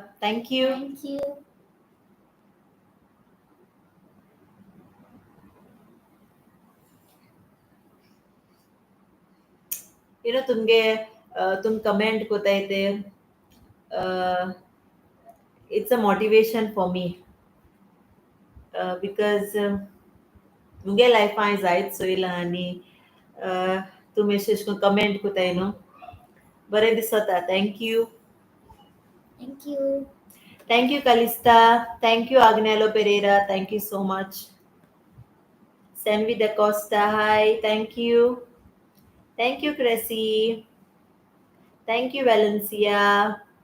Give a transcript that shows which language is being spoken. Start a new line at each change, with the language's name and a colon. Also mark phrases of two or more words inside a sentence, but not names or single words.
English: Thank you. Thank you. You know,
Konkani: तुम comment कोताय ते.
English: It's a motivation for me because
Konkani: तुमगे life आहे जायत सोयला आणि तुम्ही अशें comment कोताय न्हू. बरें दिसता.
English: Thank you. Thank you. Thank you, Calista. Thank you, Agnello Pereira. Thank you so much. Senvi Da Costa, hi. Thank you. Thank you, Cressy. Thank you, Valencia.